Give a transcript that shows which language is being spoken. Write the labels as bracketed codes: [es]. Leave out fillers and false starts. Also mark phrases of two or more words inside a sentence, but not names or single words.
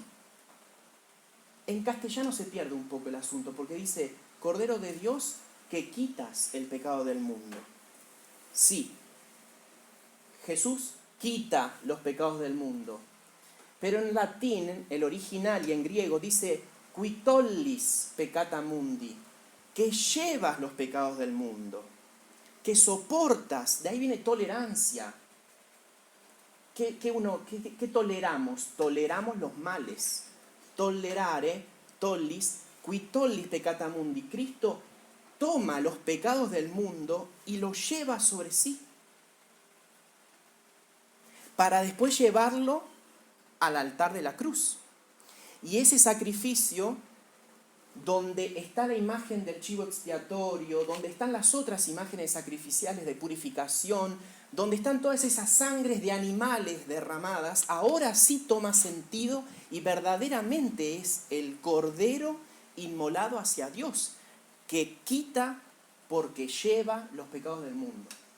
[es] En castellano se pierde un poco el asunto, porque dice, Cordero de Dios, que quitas el pecado del mundo. Sí, Jesús quita los pecados del mundo. Pero en latín, el original y en griego dice, [la] qui tollis peccata mundi, [es] que llevas los pecados del mundo, que soportas, de ahí viene tolerancia. ¿Qué toleramos? Toleramos los males. [la] Tolerare, tollis, qui tollis peccata mundi. [es] Cristo toma los pecados del mundo y los lleva sobre sí, para después llevarlo al altar de la cruz. Y ese sacrificio, donde está la imagen del chivo expiatorio, donde están las otras imágenes sacrificiales de purificación, donde están todas esas sangres de animales derramadas, ahora sí toma sentido y verdaderamente es el Cordero inmolado hacia Dios, que quita porque lleva los pecados del mundo.